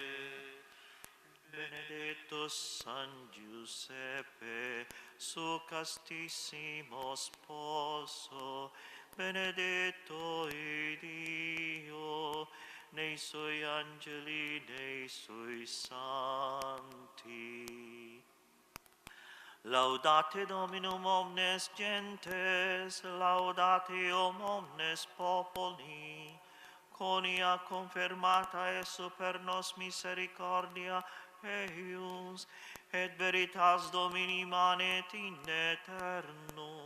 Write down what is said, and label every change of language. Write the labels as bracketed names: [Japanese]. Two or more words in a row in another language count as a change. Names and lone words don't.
[Italian] Benedetto San Giuseppe, suo castissimo sposo, benedetto il Dio nei suoi angeli, nei suoi santi. [Latin] Laudate Dominum omnes gentes, laudate omnes populi, conia confermata e super nos misericordia eius, et veritas Domini manet in aeternum.